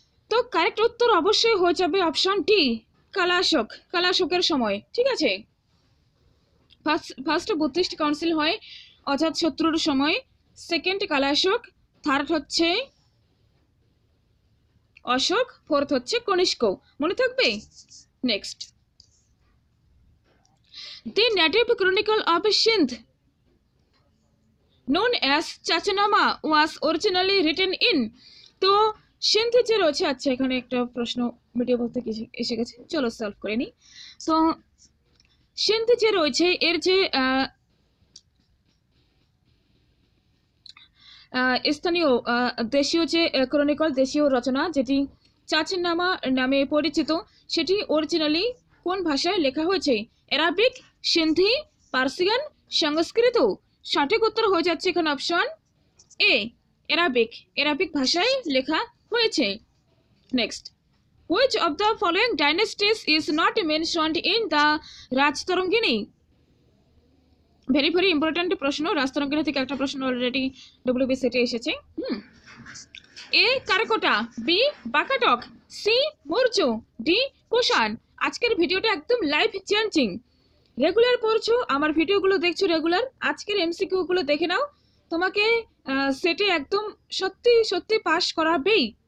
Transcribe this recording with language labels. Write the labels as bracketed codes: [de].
[bn] তো কারেক্ট উত্তর অবশ্যই হয়ে যাবে অপশন ডি, কালাশোকের সময়। ঠিক আছে, ফার্স্ট বুদ্ধিস্ট কাউন্সিল হয় অজাতশত্রুর সময়, সেকেন্ড কালাশোক, থার্ড হচ্ছে অশোক, ফোর্থ হচ্ছে কনিষ্ক। মনে থাকবে। [en] Next, the native chronicle of Sindh known as Chachanama was originally written in? [bn] তো সিন্ধ যে রয়েছে, আচ্ছা এখানে একটা প্রশ্ন ভিডিও বলতে এসে গেছে, চলো সলভ করে নি। তো সিন্ধ যে রয়েছে এর যে স্থানীয় দেশীয় যে ক্রনিকল, দেশীয় রচনা যেটি চাচনামা নামে পরিচিত, সেটি অরিজিনালি কোন ভাষায় লেখা হয়েছে? অ্যারাবিক, সিন্ধি, পার্সিয়ান, সংস্কৃত? সঠিক উত্তর হয়ে যাচ্ছে এখানে অপশন এ, অ্যারাবিক। অ্যারাবিক ভাষায় লেখা হয়েছে। [en] Next, which of the following dynasties is not mentioned in the Rajatarangini? Very very important প্রশ্ন। [bn] রাজতরঙ্গিনী থেকে একটা প্রশ্ন অলরেডি ডব্লিউবিসিতে এসেছে। এ কারকোটা, B বাকাটক, C Maurya, D Kushan. আজকের ভিডিওটা একদম লাইফ চেঞ্জিং। রেগুলার পড়ছো, আমার ভিডিওগুলো দেখছো রেগুলার, আজকের এমসিকিউ গুলো দেখে নাও, তোমাকে সেটে একদম সত্যি সত্যি পাস করাবেই।